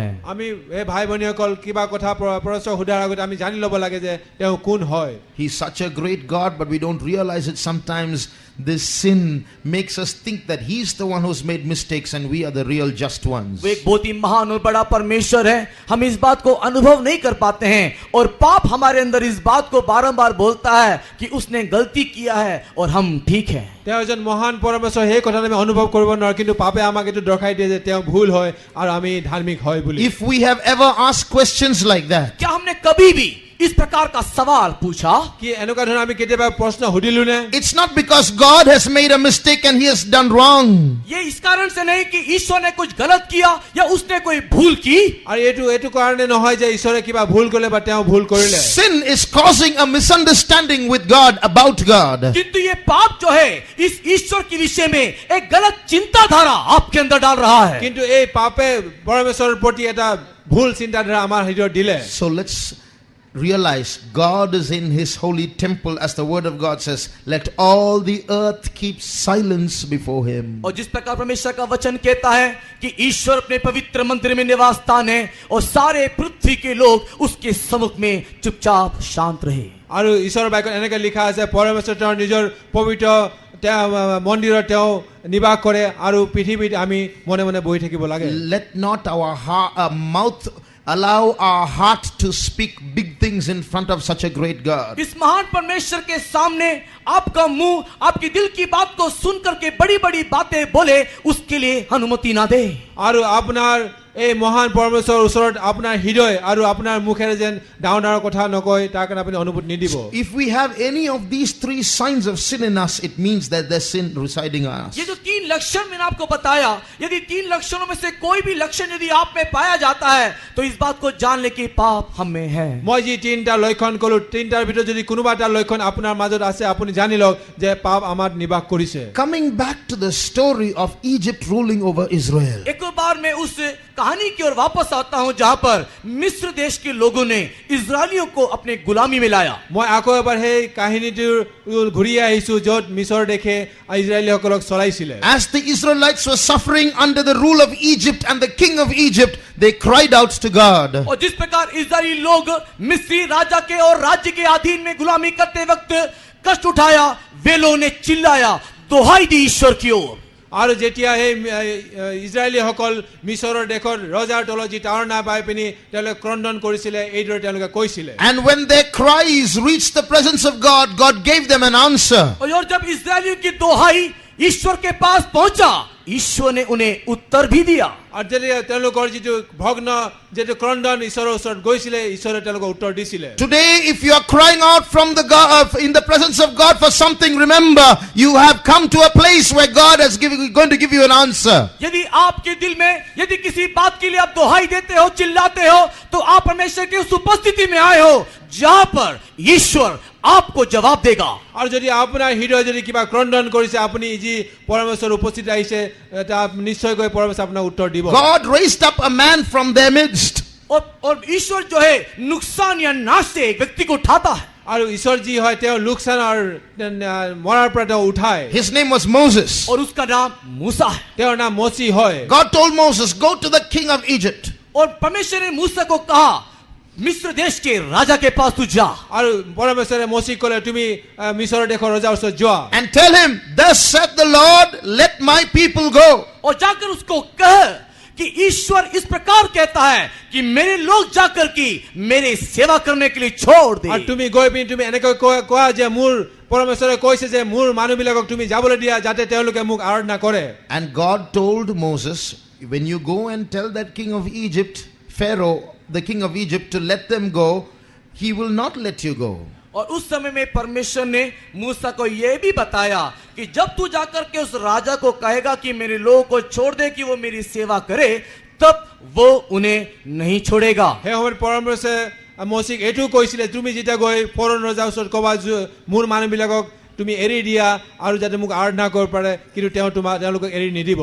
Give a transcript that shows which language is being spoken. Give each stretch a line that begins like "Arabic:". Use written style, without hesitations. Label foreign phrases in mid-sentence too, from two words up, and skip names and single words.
Assamese: আমি এই ভাই ভনীসকল কিবা কথা পৰমেশ্বৰ সোধাৰ আগতে আমি জানি ল'ব লাগে যে তেওঁ কোন হয়।
English: He's such a great God, but we don't realize it sometimes. This sin makes us think that he's the one who's made mistakes and we are the real just ones.
Hindi: वो एक बहुत ही महान और बड़ा परमेश्वर है, हम इस बात को अनुभव नहीं कर पाते हैं और पाप हमारे अंदर इस बात को बारंबार बोलता है कि उसने गलती किया है और हम ठीक हैं।
Assamese: তেওঁ এজন মহান পৰমেশ্বৰ, সেই কথাটো আমি অনুভৱ কৰিব নোৱাৰো, কিন্তু পাপে আমাক এইটো দৰ্শাই দিয়ে যে তেওঁ ভুল হয় আৰু আমি ধাৰ্মিক হয় বুলি।
English: If we have ever asked questions like that,
Hindi: क्या हमने कभी भी इस प्रकार का सवाल पूछा?
Assamese: কি এনেকুৱা ধৰণৰ আমি কেতিয়াবা প্ৰশ্ন সুধিলো নে?
English: it's not because God has made a mistake and he has done wrong.
Hindi: ये इस कारण से नहीं कि ईश्वर ने कुछ गलत किया या उसने कोई भूल की।
Assamese: আৰু এইটো কাৰণে নহয় যে ঈশ্বৰে কিবা ভুল কৰিলে বা তেওঁ ভুল কৰিলে।
English: Sin is causing a misunderstanding with God about God.
Hindi: किंतु ये पाप जो है इस ईश्वर के विषय में एक गलत चिंताधारा आपके अंदर डाल रहा है।
Assamese: কিন্তু এই পাপে পৰমেশ্বৰৰ প্ৰতি এটা ভুল চিন্তাধাৰা আমাৰ হৃদয়ত দিলে।
English: So let's realize God is in his holy temple, as the word of God says, let all the earth keep silence before him.
Hindi: और जिस प्रकार परमेश्वर का वचन कहता है कि ईश्वर अपने पवित्र मंदिर में निवास स्थान है और सारे पृथ्वी के लोग उसके सम्मुख में चुपचाप शांत रहे।
Assamese: আৰু ঈশ্বৰৰ বাক্যত এনেকৈ লিখা আছে পৰমেশ্বৰ তেওঁৰ নিজৰ পবিত্ৰ মন্দিৰত তেওঁ নিবাস কৰে আৰু পৃথিৱীত আমি মনে মনে বহি থাকিব লাগে।
English: Let not our mouth allow our heart to speak big things in front of such a great God.
Hindi: इस महान परमेश्वर के सामने आपका मुंह आपकी दिल की बात को सुन करके बड़ी-बड़ी बातें बोले उसके लिए अनुमति ना दे।
Assamese: আৰু আপোনাৰ এই মহান পৰমেশ্বৰৰ ওচৰত আপোনাৰ হৃদয় আৰু আপোনাৰ মুখেৰে যেন ডাঙৰ ডাঙৰ কথা নকয় তাৰ কাৰণে আপুনি অনুমতি নিদিব।
English: If we have any of these three signs of sin in us, it means that there's sin residing in us.
Hindi: ये जो तीन लक्षण मैंने आपको बताया, यदि तीन लक्षणों में से कोई भी लक्षण यदि आप में पाया जाता है तो इस बात को जान ले कि पाप हम में है।
Assamese: মই যি তিনটা লক্ষণ কলো তিনটাৰ ভিতৰত যদি কোনোবা এটা লক্ষণ আপোনাৰ মাজত আছে আপুনি জানি লওক যে পাপ আমাৰ নিবাস কৰিছে।
English: Coming back to the story of Egypt ruling over Israel.
Hindi: एक बार मैं उस कहानी की ओर वापस आता हूं जहां पर मिस्र देश के लोगों ने इजरायलियों को अपने गुलामी में लाया।
Assamese: মই আকৌ এবাৰ সেই কাহিনীটোৰ ঘূৰি আহিছো য'ত মিছৰ দেশে ইজৰাইলীসকলক চলাইছিলে।
English: As the Israelites were suffering under the rule of Egypt and the king of Egypt, they cried out to God.
Hindi: और जिस प्रकार इजरायली लोग मिस्री राजा के और राज्य के अधीन में गुलामी करते वक्त कष्ट उठाया, वे लोगों ने चिल्लाया, दोहाई दी ईश्वर की ओर।
Assamese: আৰু যেতিয়া এই ইজৰাইলীসকল মিছৰৰ দেশৰ ৰজাৰ তলত যি টাৱাৰ নাপাই পিনি তেওঁলোকে ক্ৰন্দন কৰিছিলে এইদৰে তেওঁলোকে কৈছিলে।
English: And when their cries reached the presence of God, God gave them an answer.
Hindi: और जब इजरायलियों की दोहाई ईश्वर के पास पहुंचा, ईश्वर ने उन्हें उत्तर भी दिया।
Assamese: আৰু যেতিয়া তেওঁলোকৰ যিটো ভগ্ন যিটো ক্ৰন্দন ঈশ্বৰৰ ওচৰত গৈছিলে ঈশ্বৰে তেওঁলোকক উত্তৰ দিছিলে।
English: Today, if you are crying out from the God, in the presence of God for something, remember you have come to a place where God is going to give you an answer.
Hindi: यदि आपके दिल में यदि किसी बात के लिए आप दोहाई देते हो, चिल्लाते हो, तो आप परमेश्वर की उस उपस्थिति में आए हो जहां पर ईश्वर आपको जवाब देगा।
Assamese: আৰু যদি আপোনাৰ হৃদয় যদি কিবা ক্ৰন্দন কৰিছে আপুনি যি পৰমেশ্বৰৰ উপস্থিতি আহিছে নিশ্চয়কৈ পৰমেশ্বৰ আপোনাক উত্তৰ দিব।
English: God raised up a man from their midst.
Hindi: और ईश्वर जो है नुकसान या नाश से एक व्यक्ति को उठाता है।
Assamese: আৰু ঈশ্বৰ যি হয় তেওঁ লোকচান আৰু মৰাৰ পৰা তেওঁ উঠায়।
English: His name was Moses.
Hindi: और उसका नाम मूसा है।
Assamese: তেওঁৰ নাম মচি হয়।
English: God told Moses, go to the king of Egypt.
Hindi: और परमेश्वर ने मूसा को कहा, मिस्र देश के राजा के पास तू जा।
Assamese: আৰু পৰমেশ্বৰে মচিক ক'লে তুমি মিছৰৰ দেশৰ ৰজাৰ ওচৰত যোৱা।
English: And tell him, thus saith the Lord, let my people go.
Hindi: और जाकर उसको कह कि ईश्वर इस प्रकार कहता है कि मेरे लोग जाकर की मेरे सेवा करने के लिए छोड़ दे।
Assamese: আৰু তুমি গৈ পিনি তুমি এনেকৈ কোৱা যে মোৰ পৰমেশ্বৰে কৈছে যে মোৰ মানুহবিলাকক তুমি যাবলৈ দিয়া যাতে তেওঁলোকে মোক আৰাধনা কৰে।
English: And God told Moses, when you go and tell that king of Egypt, Pharaoh, the king of Egypt, to let them go, he will not let you go.
Hindi: और उस समय में परमेश्वर ने मूसा को यह भी बताया कि जब तू जाकर के उस राजा को कहेगा कि मेरे लोगों को छोड़ दे कि वो मेरी सेवा करे, तब वो उन्हें नहीं छोड़ेगा।
Assamese: সেই সময়ত পৰমেশ্বৰে মচিক এইটো কৈছিলে তুমি যেতিয়া গৈ ফৰন ৰজাৰ ওচৰত ক'বা মোৰ মানুহবিলাকক তুমি এৰি দিয়া আৰু যাতে মোক আৰাধনা কৰিব পাৰে কিন্তু তেওঁলোকক এৰি নিদিব।